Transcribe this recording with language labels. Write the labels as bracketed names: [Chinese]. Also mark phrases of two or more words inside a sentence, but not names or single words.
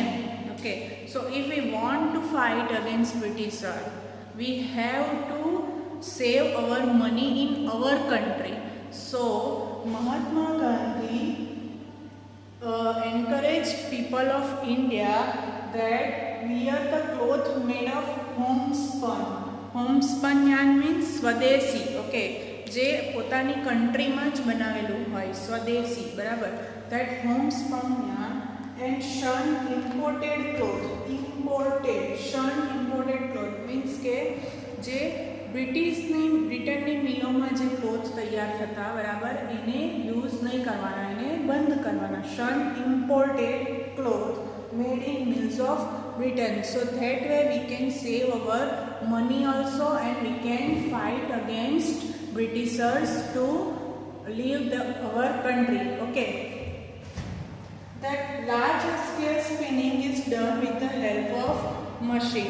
[English] Okay, so if we want to fight against Britisher, we have to save our money in our country. So Mahatma Gandhi encouraged people of India that wear the cloth made of homespun. Homespun yarn means સ્વદેશી. [Gujarati] ઓકે, જે પોતાની કન્ટ્રીમાં જ બનાવેલું હોય, સ્વદેશી, બરાબર. [English] That homespun yarn and shun imported cloth. Shun imported cloth means [Gujarati] કે જે બ્રિટનની મિલોમાં જે ક્લોથ તૈયાર થતા, બરાબર, એને યુઝ નહીં કરવાના, એને બંધ કરવાના. [English] shun imported cloth made in mills of Britain. So that way we can save our money also, and we can fight against Britishers to leave our country. Okay. That large scale spinning is done with the help of machine.